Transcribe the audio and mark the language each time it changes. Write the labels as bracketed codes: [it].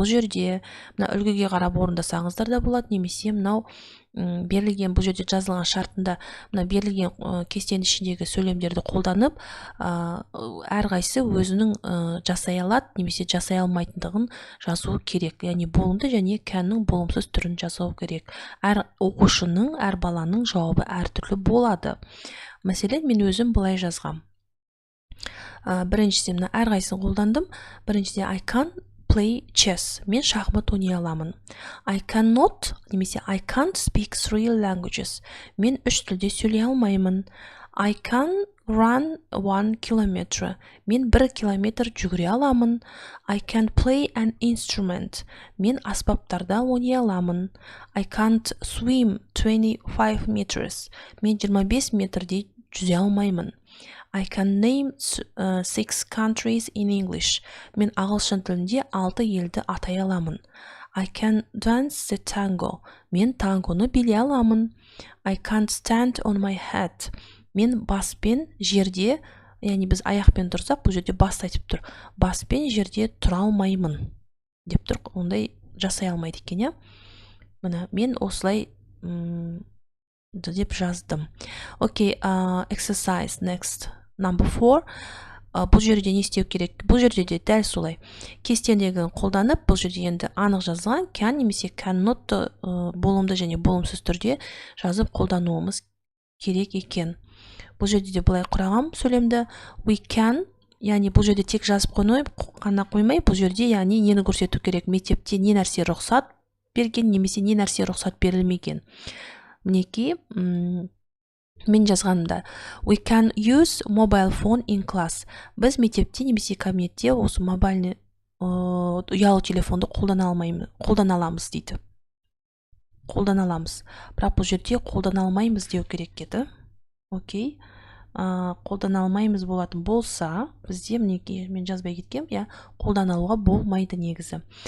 [kk] Бұл жерде үлгіге қарап орындасаңыздар да болады, немесе мынау берілген, бұл жерде жазылған шартында берілген кестенің ішіндегі сөйлемдерді қолданып, әрқайсысы өзінің жасай алады немесе жасай алмайтындығын жазу керек. Яғни болымды және canның болымсыз түрін жазу керек. Әр оқушының, әр баланың жауабы әртүрлі болады. Мәселен, мен өзім былай жазғам. Біріншісінде әрқайсысын қолдандым. [en] Біріншісінде I can play chess. [kk] Мен шахмат ойнай аламын. [en] I cannot немесе I can't speak 3 languages. [kk] Мен 3 тілде сөйлей алмаймын. [en] I can run 1 kilometer. [kk] Мен 1 километр жүгіре аламын. [en] I can play an instrument. [kk] Мен аспаптарда ойнай аламын. [en] I can't swim 25 meters. [kk] Мен 25 метрде жүзе алмаймын. [en] I can name 6 countries in English. [kk] Мен ағылшын тілінде 6 елді атай аламын. [en] I can dance the tango. [kk] Мен тангоны билей аламын. [en] I can't stand on my head. [kk] Мен баспен жерде, яғни біз аяқпен тұрсақ, бұл жерде басты айтып тұр. Баспен жерде тұра алмаймын деп тұр. Ондай жасай алмайды екен, иә? Мына мен осылай деп жаздым. [en] Окей, exercise next. Number 4. [kk] Бұл жерде не істеу керек? Бұл жерде де дәл солай. Кестендегін қолданып, бұл жерде енді анық жазылған can немесе cannot болымды және болымсыз түрде жазып қолдануымыз керек екен. Бұл жерде де былай құрағам сөйлемді. [en] We can, [kk] яғни бұл жерде тек жазып қана қоймай, бұл жерде яғни нені көрсету керек? Мектепте не нәрсе рұқсат берген, немесе не нәрсе рұқсат берілмеген. Мінекей, мен жазғанымда [en] we can use mobile phone in class. [kk] Біз мектепте немесе кабинетте осы мобильный ұялы телефонды қолдана аламыз дейді. Қолдана аламыз. Бірақ бұл жерде қолдана алмаймыз деу керек еді. Окей. Қолдана алмаймыз болатын болса, бізде мінекей мен жазбай кеткем, я қолдана алуға болмайды негізі.